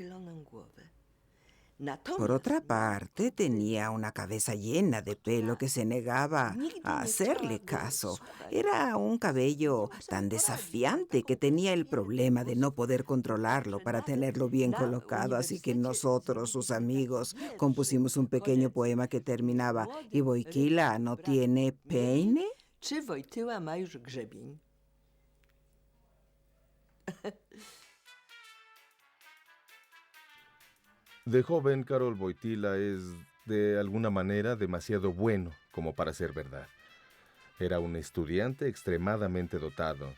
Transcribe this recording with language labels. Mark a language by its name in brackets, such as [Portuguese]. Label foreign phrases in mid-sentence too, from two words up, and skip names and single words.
[Spanish] Por otra parte, tenía una cabeza llena de pelo que se negaba a hacerle caso. Era un cabello tan desafiante que tenía el problema de no poder controlarlo para tenerlo bien colocado, así que nosotros, sus amigos, compusimos un pequeño poema que terminaba: ¿Y Wojtyła no tiene peine? [Polish] Czy Wojtyła ma już grzebień? [Spanish] De joven, Karol Wojtyła es, de alguna manera, demasiado bueno como para ser verdad. Era un estudiante extremadamente dotado.